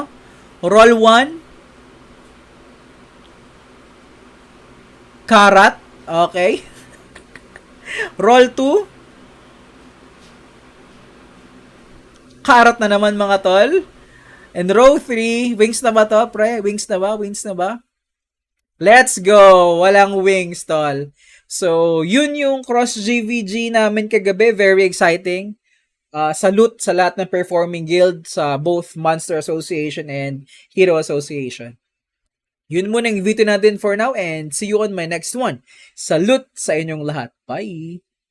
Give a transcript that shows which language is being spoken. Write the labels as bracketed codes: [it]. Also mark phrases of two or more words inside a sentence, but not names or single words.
[tl] Roll 1, karat. Okay. Roll 2, karat na naman mga tol. [en] And row 3, [tl] wings na ba to, pre? Wings na ba? Wings na ba? [en] Let's go! [tl] Walang wings, tol. So, yun yung cross GVG namin kagabi. [en] Very exciting. Salute [tl] sa lahat ng [en] performing guild sa both Monster Association and Hero Association. [tl] Yun muna yung video natin [en] for now and see you on my next one. [tl] Salute sa inyong lahat. Bye!